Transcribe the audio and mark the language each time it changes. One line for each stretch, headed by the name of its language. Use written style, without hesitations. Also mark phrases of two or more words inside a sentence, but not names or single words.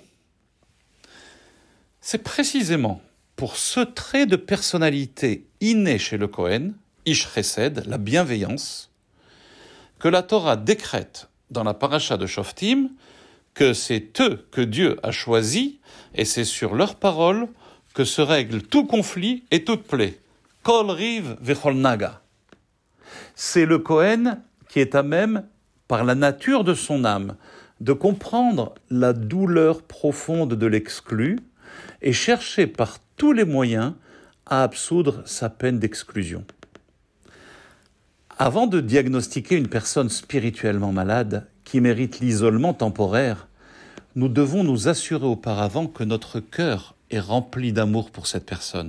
French: C'est précisément pour ce trait de personnalité inné chez le Kohen,
Hebrew: איש חסד,
French: la bienveillance, que la Torah décrète dans la paracha de Shoftim que c'est eux que Dieu a choisis et c'est sur leurs paroles que se règle tout conflit et toute plaie.
Hebrew: כל ריב וכל נגע.
French: C'est le Kohen qui est à même par la nature de son âme, de comprendre la douleur profonde de l'exclu et chercher par tous les moyens à absoudre sa peine d'exclusion. Avant de diagnostiquer une personne spirituellement malade qui mérite l'isolement temporaire, nous devons nous assurer auparavant que notre cœur est rempli d'amour pour cette personne.